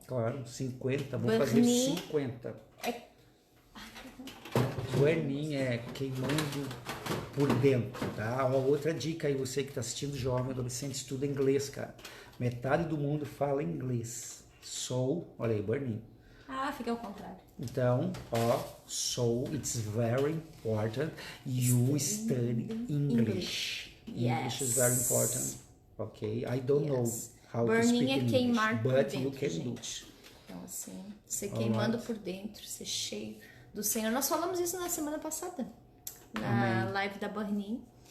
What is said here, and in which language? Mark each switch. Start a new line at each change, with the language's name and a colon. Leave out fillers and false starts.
Portuguese: Claro, 50, vou fazer 50. Burning é queimando por dentro, tá? Uma outra dica aí, você que tá assistindo, jovem, adolescente, estuda inglês, cara. Metade do mundo fala inglês. Olha aí, burning. Fica ao contrário.
English: Então, so it's very important you study English. English is very important. Okay, I don't know how to speak English,
Portuguese: queimar por
English: but
Portuguese: dentro,
English: you can do.
Portuguese: Então, assim, você queimando por dentro, ser cheio do Senhor. Nós falamos isso na semana passada, na live da Burning.